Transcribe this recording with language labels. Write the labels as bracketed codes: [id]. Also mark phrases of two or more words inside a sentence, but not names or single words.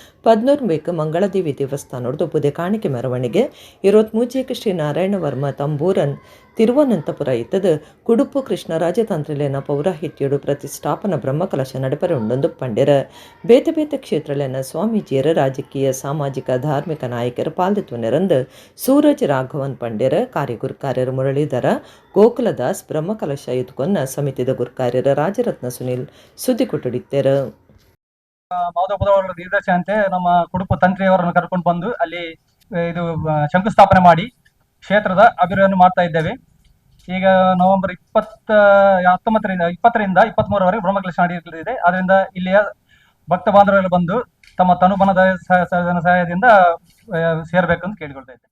[tcy] 13 ಮಂಗಳದೇವಿ ದೇವಸ್ಥಾನದ್ದು ಪುದೆ ಕಾಣಿಕೆ ಮೆರವಣಿಗೆ 23 ಶ್ರೀ ನಾರಾಯಣ ವರ್ಮ ತಂಬೂರನ್ ತಿರುವನಂತಪುರ ಇತ್ತದ ಕುಡುಪು ಕೃಷ್ಣರಾಜ ತಂತ್ರಿಲೇನ ಪೌರಾಹಿತ್ಯಡು ಪ್ರತಿಷ್ಠಾಪನ ಬ್ರಹ್ಮಕಲಶ ನಡಪರೆ ಉಂಡೊಂದು ಪಂಡಿರ ಬೇತೆ ಬೇತೆ ಕ್ಷೇತ್ರಲೇನ ಸ್ವಾಮೀಜಿಯರ ರಾಜಕೀಯ ಸಾಮಾಜಿಕ ಧಾರ್ಮಿಕ ನಾಯಕರ ಪಾಲ್ದಿತ್ವ ನೆರಂದು ಸೂರಜ್ ರಾಘವನ್ ಪಂಡಿರ ಕಾರ್ಯಗುರ್ಕಾರ್ಯರ ಮುರಳೀಧರ ಗೋಕುಲದಾಸ್ ಬ್ರಹ್ಮಕಲಶ ಇದ್ಕೊನ್ನ ಸಮಿತಿದ ಗುರ್ಕಾರ್ಯರ ರಾಜರತ್ನ ಸುನಿಲ್ ಸುದ್ದಿ ಕೊಟ್ಟುಡಿತ್ತೇರು. [kn] ಮಾಧವಪುರವರ ನಿರ್ದೇಶನಂತೆ ನಮ್ಮ ಕುಡುಪು ತಂತ್ರಿಯವರನ್ನು ಕರ್ಕೊಂಡು ಬಂದು ಅಲ್ಲಿ ಇದು ಶಂಕುಸ್ಥಾಪನೆ ಮಾಡಿ ಕ್ಷೇತ್ರದ ಅಭಿವೃದ್ಧಿಯನ್ನು ಮಾಡ್ತಾ ಇದ್ದೇವೆ. ಈಗ ನವೆಂಬರ್ 20ರಿಂದ 23ರವರೆಗೆ ಬ್ರಹ್ಮಕಲಶ ನಡೆಯಲಿದೆ. ಅದರಿಂದ ಇಲ್ಲಿಯ ಭಕ್ತ ಬಾಂಧವರೆಲ್ಲ ಬಂದು ತಮ್ಮ ತನುಬನದ ಸಹಾಯದಿಂದ ಸೇರಬೇಕು ಅಂತ ಕೇಳಿಕೊಳ್ತಾ ಇದ್ದೇವೆ.